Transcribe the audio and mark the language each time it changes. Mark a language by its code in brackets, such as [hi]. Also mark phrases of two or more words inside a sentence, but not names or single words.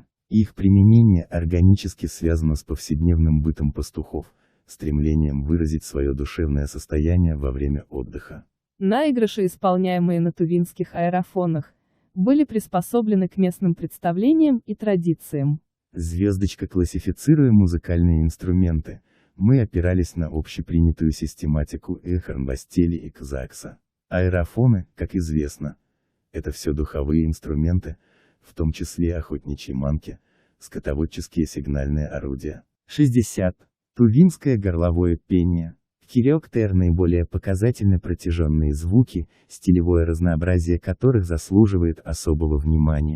[ru] Их применение органически связано с повседневным бытом пастухов, стремлением выразить свое душевное состояние во время отдыха. Наигрыши, исполняемые на тувинских аэрофонах, были приспособлены к местным представлениям и традициям. Звездочка. Классифицируя музыкальные инструменты, мы опирались на общепринятую систематику Эхорнбастели и Кзакса. Аэрофоны, как известно, это все духовые инструменты, в том числе охотничьи манки, скотоводческие сигнальные орудия. 60. Тувинское горловое пение. Хирёктер наиболее показательны протяженные звуки, стилевое разнообразие которых заслуживает особого внимания.